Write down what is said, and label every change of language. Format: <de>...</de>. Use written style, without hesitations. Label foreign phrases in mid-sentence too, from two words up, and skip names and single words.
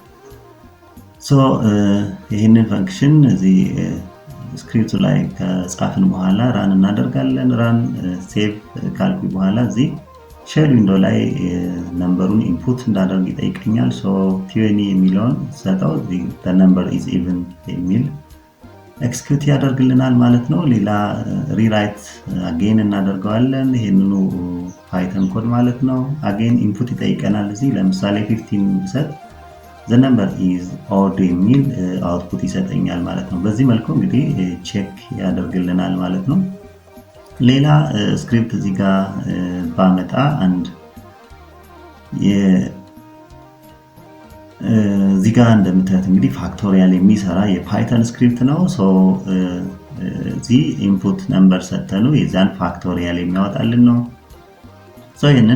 <am>ይህንን ፈንክሽን እዚህ ስክሪፕቱ ላይ ከጻፍን በኋላ ራን እናደርጋለን።</am> <en>run save</en> <am>ካልኩ በኋላ እዚህ</am> <en>shell window</en> <am>ላይ ነምበሩን ኢንፑት እንዳደርግ ይጠይቀኛል። 20 የሚለውን ሰጠው።</am> <en>the number is even</en> <am>የሚል ኤክስኪዩት ያደርግልናል ማለት ነው። ሌላ</am> <en>rewrite again</en> <am>እናደርገዋለን። ይሄንኑ ፓይተን ኮድ ማለት ነው።</am> <en>again input</en> <am>ይጠይቀናል። እዚህ ለምሳሌ 15 ብሰጥ</am> <en>the number is odd</en> <am>የሚል አውትፑት ይሰጠኛል ማለት ነው። በዚህ መልኩ እንግዲህ ቼክ ያደርግልናል ማለት ነው። ሌላ ስክሪፕት እዚህ ጋር ባመጣ አንድ እዚህ ጋር እንደምታዩት እንግዲህ ፋክቶሪያል የሚሰራ የፓይተን ስክሪፕት ነው። እዚህ</am> <en>input number</en> <am>ሰተኑ የዛን ፋክቶሪያል የሚያወጣልን ነው። ይህንን</am>